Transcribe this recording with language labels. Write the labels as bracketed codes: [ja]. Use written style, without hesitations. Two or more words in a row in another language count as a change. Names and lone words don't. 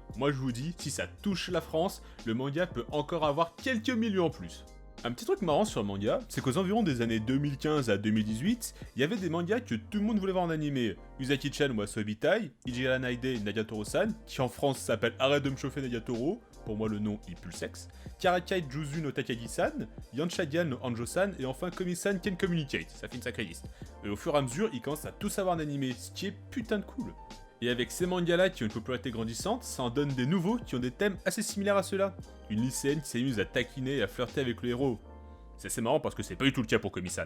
[fr] Moi je vous dis, si ça touche la France, le manga peut encore avoir quelques millions en plus. Un petit truc marrant sur le manga, c'est qu'aux environs des années 2015 à 2018, il y avait des mangas que tout le monde voulait voir en animé. Usaki-chan wa Sobitai, Ijira Naide Nagatoro-san, qui en France s'appelle Arrête de me chauffer Nagatoro, pour moi le nom il pue le sexe, Karakai Juzu no Takagi-san, Yanshagan no Anjo-san, et enfin Komi-san Can Communicate, ça fait une sacrée liste. Et au fur et à mesure, ils commencent à tous savoir en animé, ce qui est putain de cool. Et avec ces mangas-là qui ont une popularité grandissante, ça en donne des nouveaux qui ont des thèmes assez similaires à ceux-là. Une lycéenne qui s'amuse à taquiner et à flirter avec le héros. C'est assez marrant parce que c'est pas du tout le cas pour Komi-san.